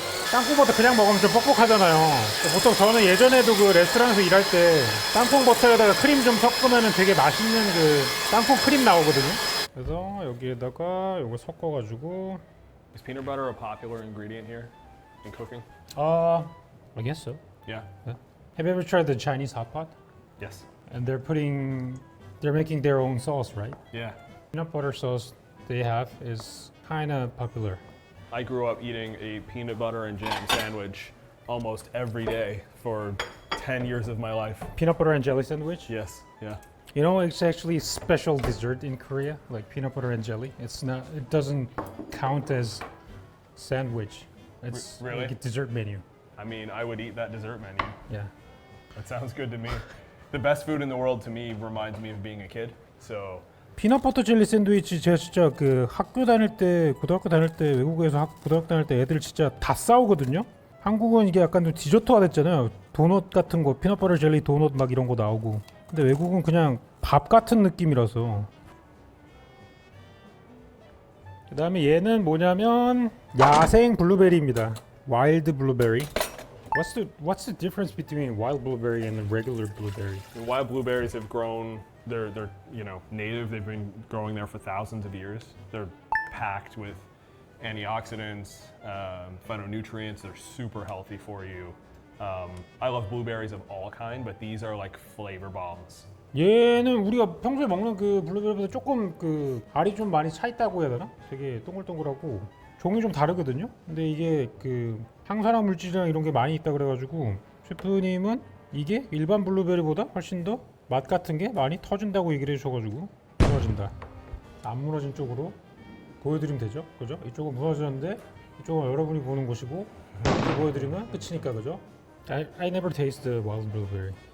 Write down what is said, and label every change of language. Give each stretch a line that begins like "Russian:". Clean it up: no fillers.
Korean: 땅콩버터 그냥 먹으면 좀 뻑뻑하잖아요. 보통 저는 예전에도 그 레스토랑에서 일할 때 땅콩버터에다가 크림 좀 섞으면 되게 맛있는 그 땅콩 크림 나오거든요. 그래서 여기에다가 이거 섞어가지고
English: Is peanut butter a popular ingredient here in cooking? I guess so. Yeah. Have you ever tried the Chinese hot pot? Yes. And they're making their own sauce, right? Yeah. Peanut butter sauce they have is kind of popular. I grew up eating a peanut butter and jam sandwich almost every day for 10 years of my life. Peanut butter and jelly sandwich. Yes. Yeah. You know, it's actually special dessert in Korea, like peanut butter and jelly. It doesn't count as sandwich. It's Really? like a dessert menu. I mean, I would eat that dessert menu. Yeah. That sounds good to me. The best food in the world to me reminds me of being a kid. So
Korean: 피넛버터 젤리 샌드위치 제가 진짜 그 학교 다닐 때 고등학교 다닐 때 외국에서 고등학교 다닐 때 애들 진짜 다 싸우거든요. 한국은 이게 약간 좀 디저트화 됐잖아요. 도넛 같은 거 피넛버터 젤리 도넛 막 이런 거 나오고. 근데 외국은 그냥 밥 같은 느낌이라서. 그다음에 얘는 뭐냐면 야생 블루베리입니다. 와일드 블루베리.
English: What's the difference between wild blueberry and regular blueberry? wild blueberries have grown. They're native. They've been growing there for thousands of years. They're packed with antioxidants, phytonutrients. They're super healthy for you. I love blueberries of all kind, but these are like flavor bombs.
Korean: 얘는 우리가 평소에 먹는 그 블루베리보다 조금 그 알이 좀 많이 차 있다고 해야 되나? 되게 동글동글하고 종이 좀 다르거든요. 근데 이게 그 항산화 물질이랑 이런 게 많이 있다 그래가지고 셰프님은 이게 일반 블루베리보다 훨씬 더 맛 같은 게 많이 터진다고 얘기를 해주셔가지고 무너진다. 안 무너진 쪽으로 보여드리면 되죠, 그죠? 이쪽은 무너졌는데 이쪽은 여러분이 보는 곳이고 이렇게 보여드리면 끝이니까, 그죠?
English: I never taste the wild blueberry.